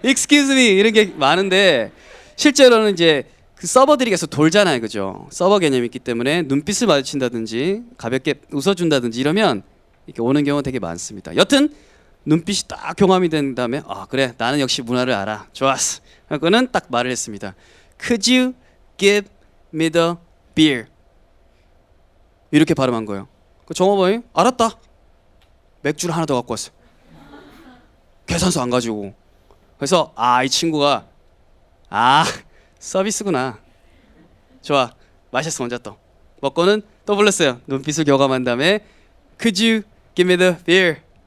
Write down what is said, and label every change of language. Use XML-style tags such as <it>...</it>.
<en>Excuse me</en> <ko>이런 게 많은데 실제로는 이제 그 서버들이 계속 돌잖아요, 그죠? 서버 개념이 있기 때문에 눈빛을 마주친다든지 가볍게 웃어준다든지 이러면 이렇게 오는 경우가 되게 많습니다. 여튼 눈빛이 딱 경험이 된 다음에 아 그래 나는 역시 문화를 알아. 좋았어. 그거는 딱 말을 했습니다.</ko> <en>Could you give me the beer?</en> <ko>이렇게 발음한 거예요. 그 종업원이 알았다. 맥주를 하나 더 갖고 왔어. 계산서 안 가지고. 그래서 아 이 친구가 서비스구나. 좋아. 마셨어 혼자 또. 먹고는 또 불렀어요. 눈빛을 교감한 다음에</ko> <en>Could you give me the beer?</en>